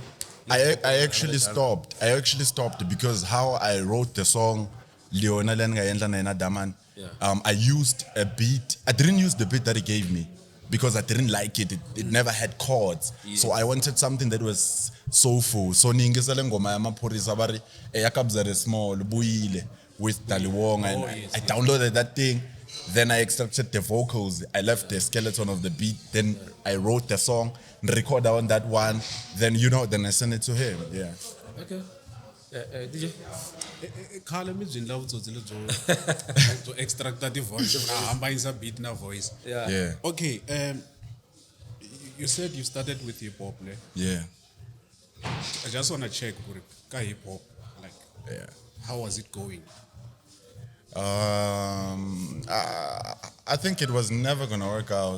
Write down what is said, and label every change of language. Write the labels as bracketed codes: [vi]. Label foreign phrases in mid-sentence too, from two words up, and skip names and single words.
[en] I actually stopped. I actually stopped because how I wrote the song, Leona Lenga Daman. I used a beat. I didn't use the beat that he gave me. because I didn't like it. It never had chords. So I wanted something that was soulful. [ts] So ningisele ngoma ya maphorisa bari yakabzare small buyile with Daliwong, [en] and I downloaded that thing. Then I extracted the vocals. I left the skeleton of the beat. Then I wrote the song, recorded on that one. Then then I sent it to him. Yeah. Okay. DJ. [ts] khale mi byi ndla vutsotsi byo extracta ti-voice na hambanyisa beat na voice. [en] Yeah. Okay, you said you started with hip hop, ne? Yeah. I just want to check ka hip hop, like, Yeah. how was it going? I think it was never gonna work out.